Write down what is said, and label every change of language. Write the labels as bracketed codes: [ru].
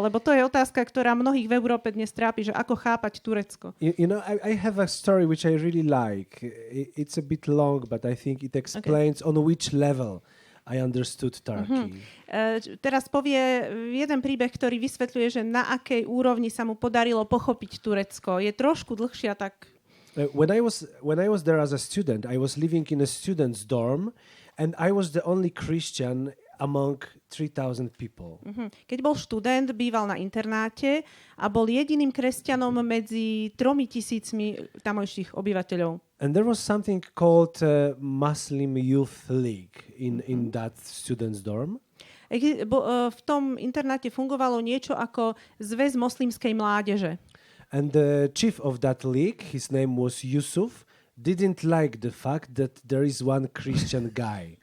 [sk] Lebo to je otázka, ktorá mnohých v Európe dnes trápi, že ako chápať Turecko. [en] You know, I have a story which I really like. It's a bit long, but I think it explains on which level I understood Turkey. [sk] Teraz povie jeden príbeh, ktorý vysvetľuje, že na akej úrovni sa mu podarilo pochopiť Turecko. Je trošku dlhšia, tak... [en] When I was there as a student, I was living in a student's dorm, and I was the only Christian among 3,000 people. [sk] Keď bol študent, býval na internáte a bol jediným kresťanom medzi 3,000 tamojších obyvateľov. [en] And there was something called Muslim Youth League in that student's dorm. [sk] V tom internáte fungovalo niečo ako Zväz moslimskej mládeže. [en] And the chief of that league, his name was Yusuf, didn't like the fact that there is one Christian guy.